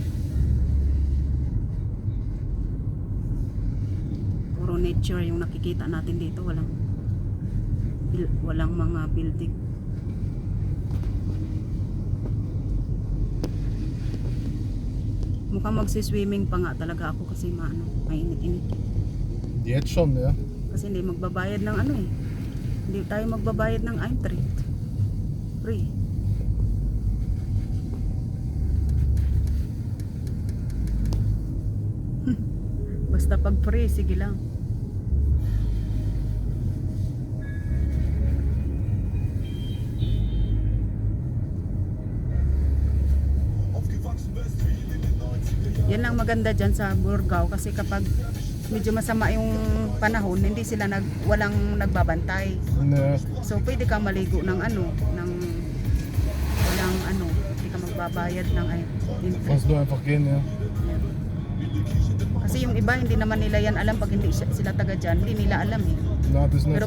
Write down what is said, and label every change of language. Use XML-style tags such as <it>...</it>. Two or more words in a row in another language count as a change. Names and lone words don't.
<tl>Puro nature yung nakikita natin dito. Walang mga building. Mukhang magsiswimming pa nga talaga ako kasi mainit-init.</tl> <de>Jetzt schon, ja.</de> <tl>Kasi hindi magbabayad ng ano eh. Hindi tayo magbabayad ng Eintritt. Free. Basta pag free, sige lang. Yan lang maganda dyan sa Burgao kasi kapag medyo masama yung panahon, hindi sila walang nagbabantay. Nee. So pwede ka maligo ng walang hindi ka magbabayad ng</tl> <de>Kannst du einfach gehen, ja.</de> <tl>Kasi yung iba hindi naman nila yan alam pag hindi sila taga dyan, hindi nila alam eh.</tl> <de>Na, das nicht.</de>